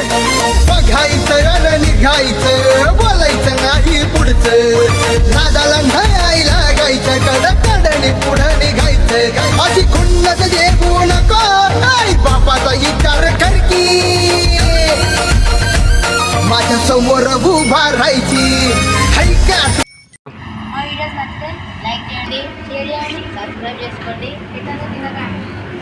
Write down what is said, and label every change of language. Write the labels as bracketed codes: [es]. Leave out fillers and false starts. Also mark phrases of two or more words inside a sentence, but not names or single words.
[mr] बघायचं अन निघायचं, बोलायचं नाही पुढचं, नादाला नाही लागायचं, कडकडणी पुढं निघायचं. अशी खुन्नत देऊ नको, आई बापाचा विचार कर की माझ्या समोर उभा राहायची. हाय का [te] మా వీడియోస్ నచ్చితే లైక్ చేయండి, షేర్ చేయండి, సబ్స్క్రైబ్ చేసుకోండి. ఇతను తినగా